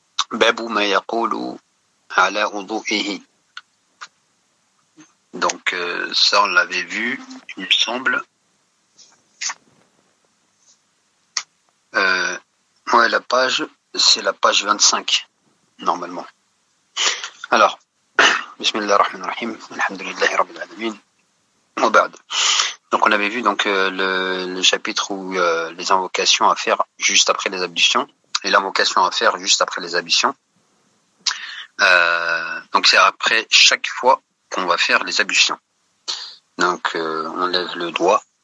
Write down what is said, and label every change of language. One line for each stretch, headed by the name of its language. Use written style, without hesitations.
Arabic: Babu ma yaqulu ala wudu'ihi.
French: Donc ça on l'avait vu, il me semble. Ouais, la page, c'est la page 25, normalement.
Arabic: Alors, بسم الله الرحمن الرحيم الحمد لله رب العالمين وبعد.
French: Donc on avait vu donc le chapitre où les invocations à faire juste après les ablutions et l'invocation à faire juste après les ablutions. Donc c'est après chaque fois qu'on va faire les ablutions. Donc on lève le doigt.